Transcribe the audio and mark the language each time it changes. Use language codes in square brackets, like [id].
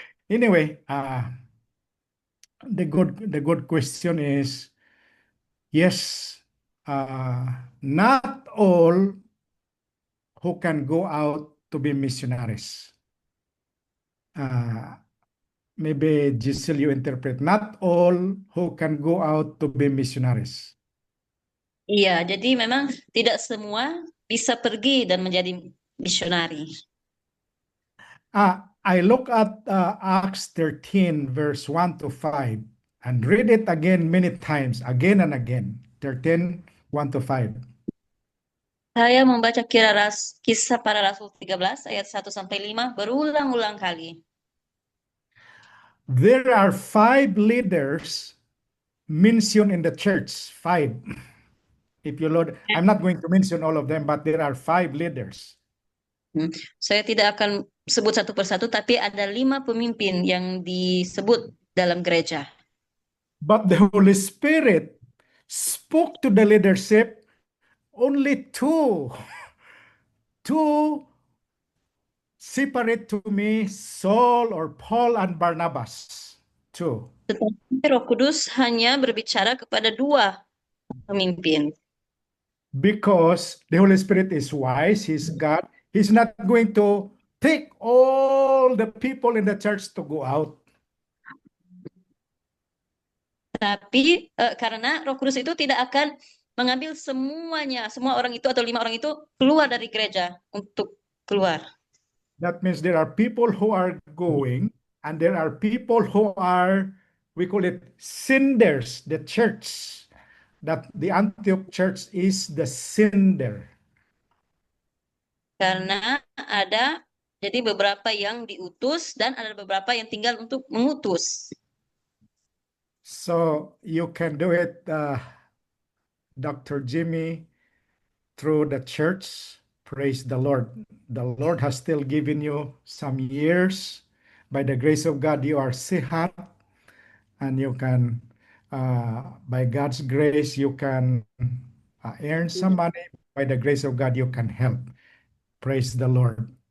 [en] Anyway, the good question is, yes, not all who can go out to be missionaries. Maybe Giselle, you interpret, not all who can go out to be missionaries. [id] iya. Jadi memang tidak semua bisa pergi dan menjadi misionari. [en] I look at Acts 13, verse 1 to 5, and read it again many times, again and again. 13, 1 to 5. [id] Saya membaca Kisah Para Rasul 13 ayat 1 sampai 5 berulang-ulang kali. [en] There are 5 leaders mentioned in the church. 5. If you load, I'm not going to mention all of them, but there are 5 leaders. [id] Saya tidak akan sebut satu persatu, tapi ada 5 pemimpin yang disebut dalam gereja. [en] But the Holy Spirit spoke to the leadership only two separate to me, Saul or Paul and Barnabas. 2. [id] Tetapi Roh Kudus hanya berbicara kepada 2 pemimpin. [en] Because the Holy Spirit is wise, He's God. He's not going to take all the people in the church to go out. [id] Tapi karena Roh Kudus itu tidak akan mengambil semuanya, semua orang itu atau 5 orang itu keluar dari gereja untuk keluar. [en] That means there are people who are going, and there are people who are, we call it senders, the church. That the Antioch church is the sender. [id] Karena ada jadi beberapa yang diutus dan ada beberapa yang tinggal untuk mengutus. [en] So you can do it, Dr. Jimmy, through the church. Praise the Lord. The Lord has still given you some years. By the grace of God, you are sihat, and you can, by God's grace, you can earn some money. By the grace of God, you can help. Praise the Lord.